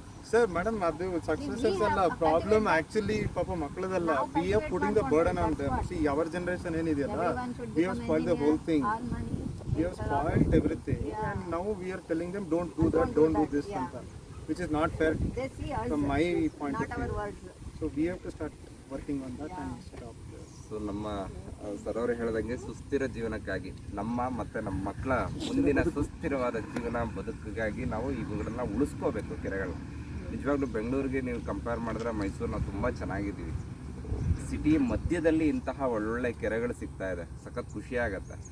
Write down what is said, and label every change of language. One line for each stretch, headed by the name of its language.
Kannada: Sir, madam, ಅದು successes ಅಲ್ಲ, problem actually ಪಾಪ ಮಕ್ಕಳದಲ್ಲ.
English: we are putting the burden on them. See, our generation
Kannada: ಏನಿದೆಯಲ್ಲ,
English: we have spoiled the whole thing. We have spoiled everything, and now we are telling them don't do that, don't do this
Kannada: ಅಂತ,
English: which is not fair from my point of view. So we have to start working on that and stop.
Kannada: So ನಮ್ಮ sir ಅವರು ಹೇಳಿದಂಗೆ ಸುಸ್ಥಿರ ಜೀವನಕ್ಕಾಗಿ ನಮ್ಮ ಮತ್ತು ನಮ್ಮ ಮಕ್ಕಳ ಮುಂದಿನ ಸುಸ್ಥಿರವಾದ ಜೀವನ ಬದುಕಿಗಾಗಿ ನಾವು ಇವುಗಳನ್ನ ಉಳಿಸ್ಕೋಬೇಕು ಕೆರೆಗಳನ್ನ. ನಿಜವಾಗ್ಲೂ ಬೆಂಗಳೂರಿಗೆ ನೀವು ಕಂಪೇರ್ ಮಾಡಿದ್ರೆ ಮೈಸೂರು ನಾವು ತುಂಬ ಚೆನ್ನಾಗಿದ್ದೀವಿ. ಸಿಟಿ ಮಧ್ಯದಲ್ಲಿ ಇಂತಹ ಒಳ್ಳೊಳ್ಳೆ ಕೆರೆಗಳು ಸಿಗ್ತಾ ಇದೆ, ಸಖತ್ ಖುಷಿ ಆಗುತ್ತೆ.